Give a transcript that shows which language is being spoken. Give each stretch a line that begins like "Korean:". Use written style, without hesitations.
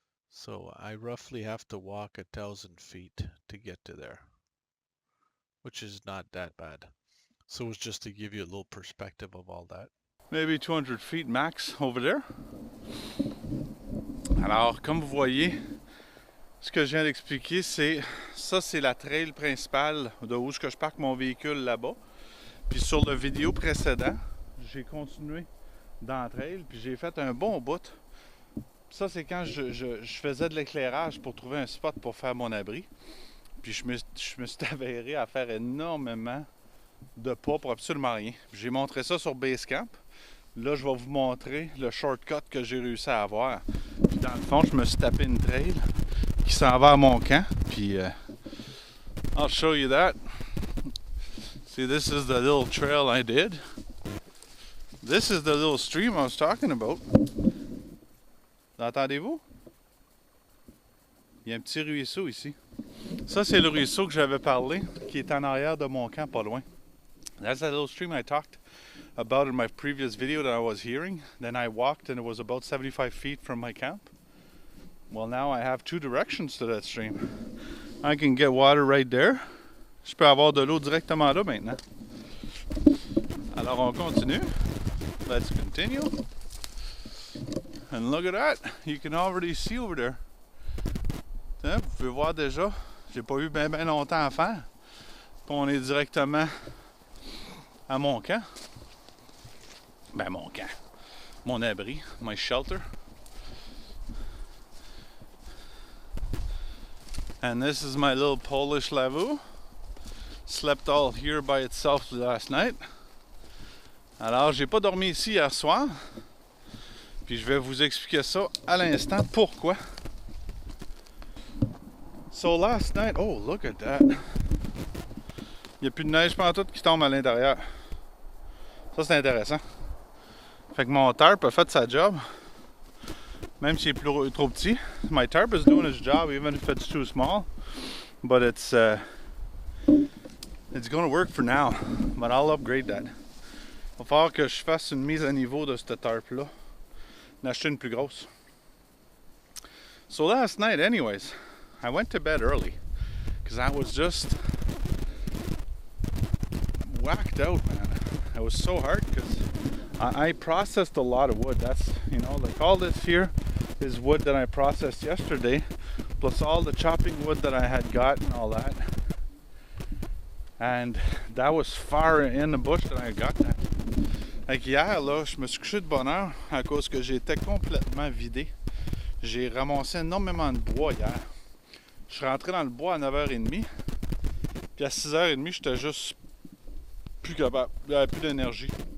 English: So I roughly have to walk 1,000 feet to get to there, which is not that bad. So it's just to give you a little perspective of all that. Maybe 200 feet max over there.
French: Alors, comme vous voyez, ce que je viens d'expliquer, c'est ça, c'est la trail principale de où je parque mon véhicule là-bas. Puis sur le vidéo précédent, j'ai continué dans la trail, puis j'ai fait un bon bout. Ça, c'est quand je faisais de l'éclairage pour trouver un spot pour faire mon abri. Puis je me suis avéré à faire énormément de pas pour absolument rien. J'ai montré ça sur Basecamp. Là, je vais vous montrer le shortcut que j'ai réussi à avoir. Puis dans le fond, je me suis tapé une trail qui s'en va à mon camp.
English: Puis I'll show you that. See, this is the little trail I did. This is the little stream I was talking about.
French: L'entendez-vous? Il y a un petit ruisseau ici. Ça, c'est le ruisseau que j'avais parlé, qui est en arrière de mon camp, pas loin.
English: That's that little stream I talked about in my previous video that I was hearing. Then I walked and it was about 75 feet from my camp. Well, now I have two directions to that stream. I can get water right there.
French: Je peux avoir de l'eau directement là maintenant. Alors on continue.
English: Let's continue. And look at that. You can already see over there.
French: Vous pouvez voir déjà. J'ai pas eu bien longtemps à faire. Puis on est directement à mon camp. Ben mon camp. Mon abri.
English: My shelter. And this is my little Polish Lavvu. Slept all here by itself last night.
French: Alors, j'ai pas dormi ici hier soir. Puis je vais vous expliquer ça à l'instant. Pourquoi?
English: So last night, oh look at that.
French: Il n'y a plus de neige pantoute qui tombe à l'intérieur. Ça, c'est intéressant. Fait que mon tarp a fait sa job. Même s'il est trop petit.
English: My tarp is doing its job even if it's too small. But it's going to work for now. But I'll upgrade that.
French: Il va falloir que je fasse une mise à niveau de cette tarp-là. D'acheter une plus grosse.
English: So last night, anyways, I went to bed early. Because I was just whacked out, man. It was so hard because I processed a lot of wood. That's, you know, like all this here is wood that I processed yesterday, plus all the chopping wood that I had got and all that. And that was far in the bush that I got that.
French: Like hier, là, je me suis couché de bonne heure à cause que j'étais complètement vidé. J'ai ramassé énormément de bois hier. Je suis rentré dans le bois à 9h30. Puis à 6h30, j'étais juste plus capable. J'avais plus d'énergie.